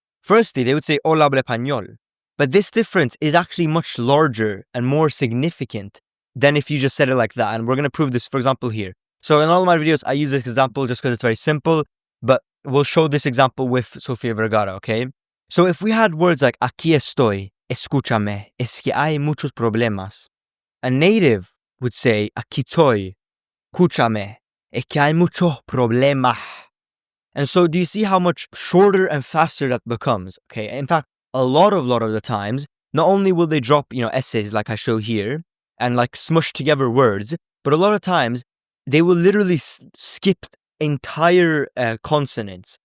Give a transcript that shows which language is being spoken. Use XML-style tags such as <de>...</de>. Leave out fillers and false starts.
<en>Firstly, they would say,</en> <es>hola, hablo español.</es> <en>But this difference is actually much larger and more significant than if you just said it like that. And we're going to prove this, for example, here. So in all of my videos, I use this example just because it's very simple, but we'll show this example with Sofia Vergara, okay? So if we had words like,</en> <es>aquí estoy, escúchame, es que hay muchos problemas.</es> <en>A native would say,</en> <es>aquí estoy, escúchame, es que hay muchos problemas.</es> <en>And so do you see how much shorter and faster that becomes, okay? In fact, a lot of the times, not only will they drop, essays like I show here and like smush together words, but a lot of times they will literally skip entire consonants.</en>